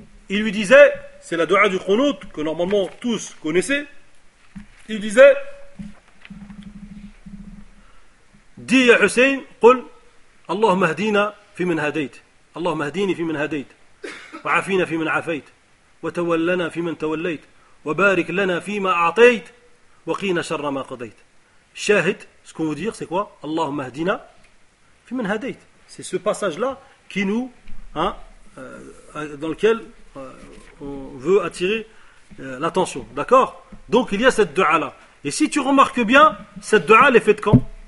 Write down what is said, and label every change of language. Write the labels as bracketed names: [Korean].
[French] Il lui disait, c'est la dua du Qunut que normalement tous connaissaient. Il disait, dis à Hussein, [Arabic] قل اللهم اهدينا في من هديت, اللهم اهديني في من هديت, وعافينا في من عافيت, وتولنا في من توليت, وبارك لنا فيما اعطيت, وقينا شر ما قضيت. شاهد, [French] ce qu'on veut dire c'est quoi? [Arabic] اللهم اهدينا في من هديت. [French] C'est ce passage là qui nous, hein, dans lequel on veut attirer l'attention. D'accord? Donc il y a cette dua là. Et si tu remarques bien, cette dua elle est faite quand?